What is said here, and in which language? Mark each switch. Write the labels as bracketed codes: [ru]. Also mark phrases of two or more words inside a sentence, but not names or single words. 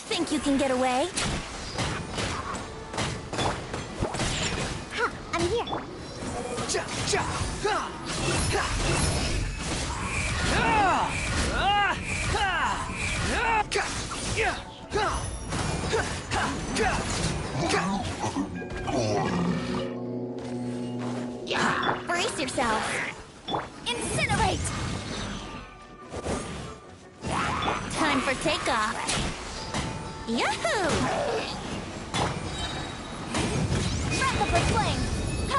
[en] Think you can get away? Ha! I'm here. Ja, ja, ha, ha. Ah, ah, ha, ah, ka, ya, ha, ha, ha, ka, ka. Yeah. Brace yourself. Incinerate! Time for takeoff. Yahoo! Wrap up with flame. Ha!